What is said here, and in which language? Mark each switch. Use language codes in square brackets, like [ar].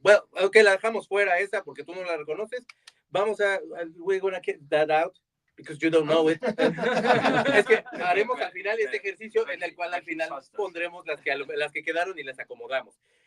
[es] Well, okay, la dejamos fuera esa porque tú no la reconoces. [en] Vamos we're gonna get that out because you don't know it. [es] Es que haremos al final este ejercicio en el cual al final pondremos las que quedaron y las acomodamos.